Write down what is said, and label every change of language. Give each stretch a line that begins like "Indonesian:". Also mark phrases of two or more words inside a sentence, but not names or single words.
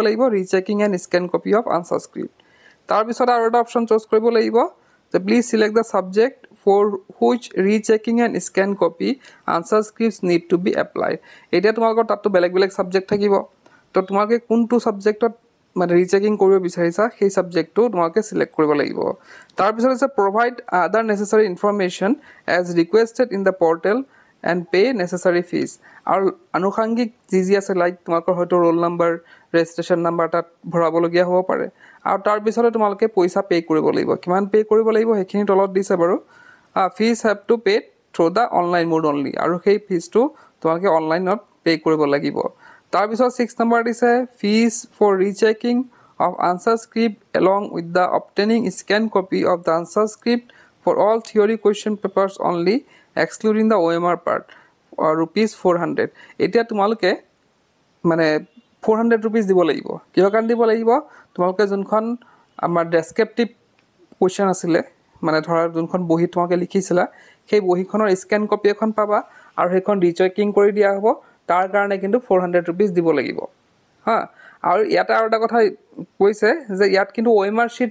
Assamese: লাগিব
English: rechecking and scan copy of answer script
Assamese: তাৰ পিছত আৰু এটা
English: option choose
Assamese: কৰিব লাগিব যে
English: please select the subject for which rechecking and scan copy answer scripts need to be applied
Assamese: এতিয়া তোমালোকৰ তাতটো বেলেগ বেলেগ সাবজেক্ট থাকিব তো তোমালোকে কোনটো সাবজেক্টত মানে ৰিচেকিং কৰিব বিচাৰিছা সেই সাবজেক্টটো তোমালোকে সিলেক্ট কৰিব লাগিব তাৰ পিছত আছে
English: provide other necessary information as requested in the portal and pay necessary fees
Assamese: আৰু আনুষাংগিক যি আছে লাইক তোমালোকৰ হয়তো
English: roll number registration number
Assamese: তাত ভৰাবলগীয়া হ'ব পাৰে আৰু তাৰ পিছতে তোমালোকে পইচা পে কৰিব লাগিব কিমান পে কৰিব লাগিব হেখিনি তলত দিছে বাৰু
English: fees have to pay through the online mode only
Assamese: আৰু সেই ফিজটো তোমালোকে
English: onlineত pay
Assamese: কৰিব
English: লাগিব
Assamese: তাৰ পিছত 6 নম্বৰ দিছে
English: fees for rechecking of answer script along with the obtaining scan copy of the answer script for all theory question papers only excluding the OMR part rupees 400
Assamese: এতিয়া তোমালোকে মানে 400 rupees দিব লাগিব কিয় কান দিব লাগিব তোমালোকে যোনখন আমাৰ
English: descriptive question
Assamese: আছিল মানে ধৰা যোনখন বহি তোমালোকে লিখিছিলা সেই বহিখনৰ
English: scan copy
Assamese: এখন পাবা আৰু হেখন ৰিচেকিং কৰি দিয়া হ'ব তাৰ কাৰণে কিন্তু 400 rupees দিব লাগিব হা আৰু ইয়াতে আৰু এটা কথা কৈছে যে ইয়াত কিন্তু OMR